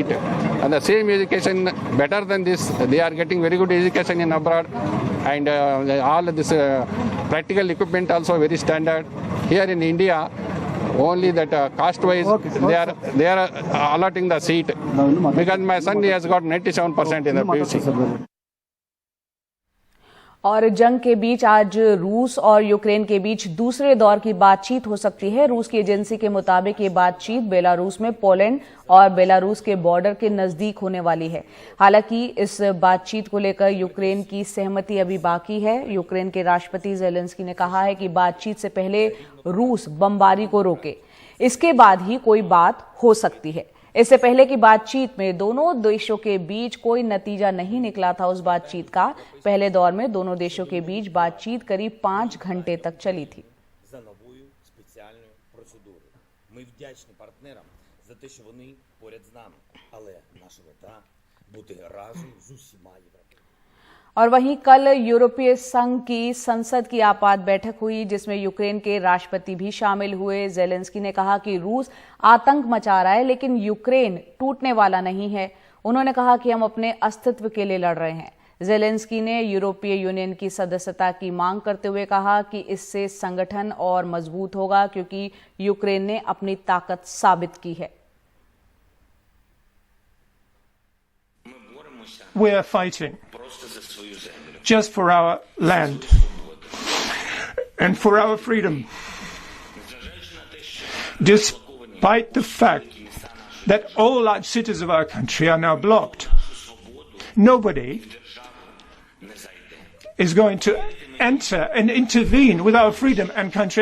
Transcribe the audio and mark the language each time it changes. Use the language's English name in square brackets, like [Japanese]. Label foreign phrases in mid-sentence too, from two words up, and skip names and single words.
[English] And the same education better than this, they are getting very good education in abroad, and all this practical equipment also very standard. Here in India, only that caste wise they are allotting the seat, because my son has got 97% in the PUC. [Hindi] और जंग के बीच आज रूस और यूक्रेन के बीच दूसरे दौर की बातचीत हो सकती है। रूस की एजेंसी के मुताबिक ये बातचीत बेलारूस में पोलैंड और बेलारूस के बॉर्डर के नजदीक होने वाली है। हालांकि इस बातचीत को लेकर यूक्रेन की सहमति अभी बाकी है। यूक्रेन के राष्ट्रपति ज़ेलेंस्की ने कहा है कि बातचीत से पहले रूस बमबारी को रोके, इसके बाद ही कोई बात हो सकती है। इससे पहले की बातचीत में दोनों देशों के बीच कोई नतीजा नहीं निकला था। उस बातचीत का पहले दौर में दोनों देशों के बीच बातचीत करीब 5 घंटे तक चली थी। [Ukrainian] Ми вдячні партнерам за те, що вони поряд з нами, але наша мета бути разом з усіма європейцями। [Hindi] और वहीं कल यूरोपीय संघ की संसद की आपात बैठक हुई जिसमें यूक्रेन के राष्ट्रपति भी शामिल हुए। ज़ेलेंस्की ने कहा कि रूस आतंक मचा रहा है लेकिन यूक्रेन टूटने वाला नहीं है। उन्होंने कहा कि हम अपने अस्तित्व के लिए लड़ रहे हैं। ज़ेलेंस्की ने यूरोपीय यूनियन की सदस्यता की मांग करते हुए कहा कि इससे संगठन और मजबूत होगा क्योंकि यूक्रेन ने अपनी ताकत साबित की है। [English] We are fighting just for our land and for our freedom. Despite the fact that all large cities of our country are now blocked, Nobody is going to enter and intervene with our freedom and country.